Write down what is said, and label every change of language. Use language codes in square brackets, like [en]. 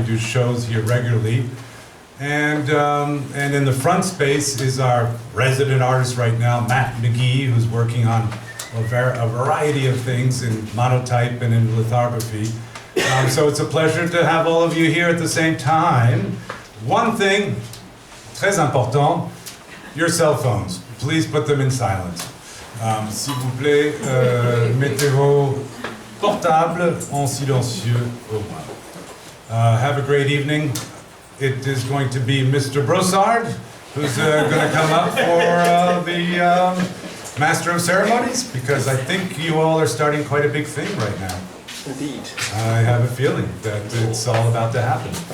[en] We do shows here regularly. And in the front space is our resident artist right now, Matt McGee, who's working on a variety of things in monotype and in lithography. So it's a pleasure to have all of you here at the same time. One thing, [fr] très important, [en] your cell phones. Please put them in silent. [fr] S'il vous plaît, mettez vos portables en silencieux au moins. [en] Have a great evening. It is going to be Mr. Brossard, who's going to come up for the Master of Ceremonies, because I think you all are starting quite a big thing right now. Indeed. I have a feeling that it's all about to happen.